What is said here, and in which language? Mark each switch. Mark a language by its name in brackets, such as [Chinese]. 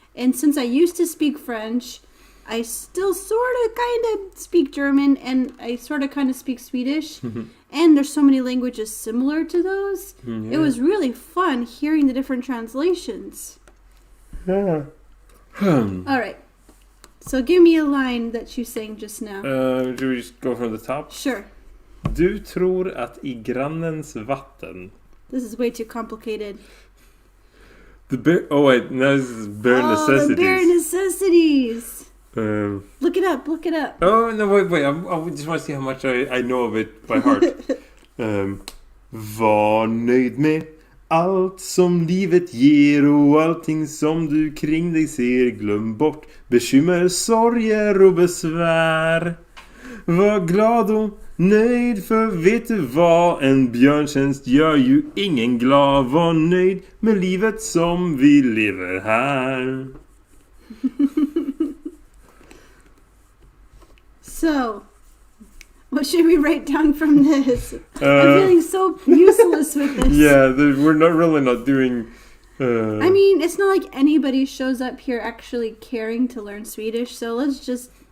[English] And since I used to speak French, I still sort of kind of speak German, and I sort of kind of speak Swedish. And there's so many languages similar to those. It was really fun hearing the different translations. Yeah. All right. So give me a line that you sang just now. Do we just go from the top? Sure. [Swedish] Du tror att i grannens vatten. [English] This is way too complicated. The bare... Oh wait, no, this is bare necessities. The bare necessities. Look it up. Oh no, wait. I just want to see how much I know of it by heart. [Swedish] Var nöjd med allt som livet ger och allting som du kring dig ser. Glöm bort bekymmer, sorger och besvär. Var glad och nöjd, för vet du vad? En björntjänst gör ju ingen glad. Var nöjd med livet som vi lever här. [English] So, what should we write down from this? I'm feeling so useless with this. Yeah, we're not doing... I mean, it's not like anybody shows up here actually caring to learn Swedish, so let's just